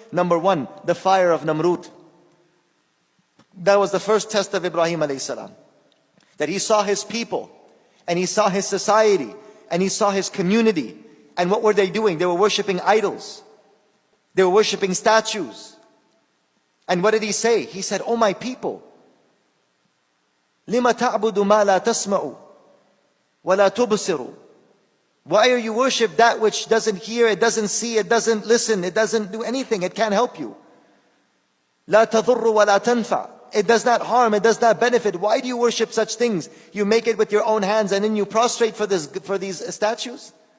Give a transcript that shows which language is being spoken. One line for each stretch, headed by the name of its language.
English: Number one, the fire of Namrud. That was the first test of Ibrahim A.S. That he saw his people, and he saw his society, and he saw his community. And what were they doing? They were worshipping idols. They were worshipping statues. And what did he say? He said, "Oh my people,
Arabic: لِمَ تَعْبُدُ مَا لَا تَسْمَعُ وَلَا تُبْصِرُ."
English: Why are you worship that which doesn't hear, it doesn't see, it doesn't listen, it doesn't do anything, it can't help you?
Arabic: لَا تَضُرُّ وَلَا تَنْفَعُ.
English: It does not harm, it does not benefit. Why do you worship such things? You make it with your own hands and then you prostrate for these statues?